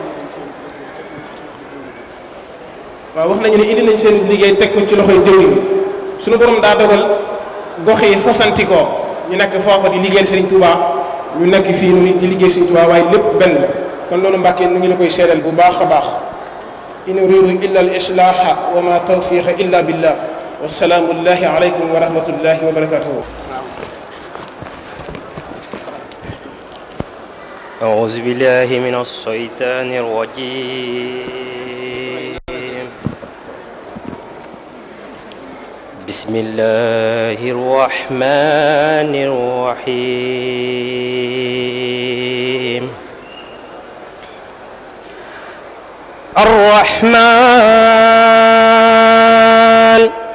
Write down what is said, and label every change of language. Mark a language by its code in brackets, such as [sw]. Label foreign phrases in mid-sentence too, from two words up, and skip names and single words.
[wo] waaw wax nañu ne indi nañ seen liggéey teg ko ci loxoy jëwriñ sunu borom daa dogal gox yi fasantikoo ñu nekk foofa di liggéeyal Serigne Touba ñu nekk fii nu di liggéey Sëriñ Tuubaa waaye lépp benn la kon loolu Mbàkke nu ngi la koy seedal bu baax a baax [ar] إن أريد إلا الإصلاح وما توفيقي إلا بالله وسلام الله عليكم ورحمة الله وبركاته. أعوذ بالله من الشيطان الرجيم بسم الله الرحمن الرحيم الرحمن